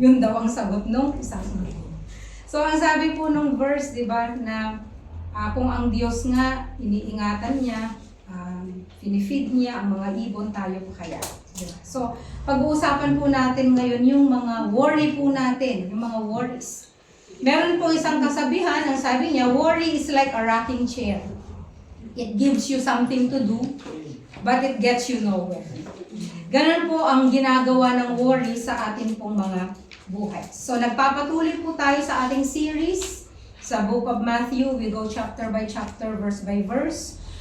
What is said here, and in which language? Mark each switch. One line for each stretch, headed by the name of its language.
Filipino: Yun daw ang sagot ng isang ibon. So, ang sabi po nung verse, di ba, na kung ang Diyos nga, iniingatan niya, pinifeed niya ang mga ibon, tayo pa kaya. Diba? So, pag-uusapan po natin ngayon yung mga worry po natin, yung mga worries. Meron po isang kasabihan, ang sabi niya,
English: worry is like a rocking chair. It gives you something to do, but it gets you nowhere.
Filipino: Ganun po ang ginagawa ng worry sa ating pong mga buhay. So, nagpapatuloy po tayo sa ating series sa Book of Matthew.
English: We go chapter by chapter, verse by verse.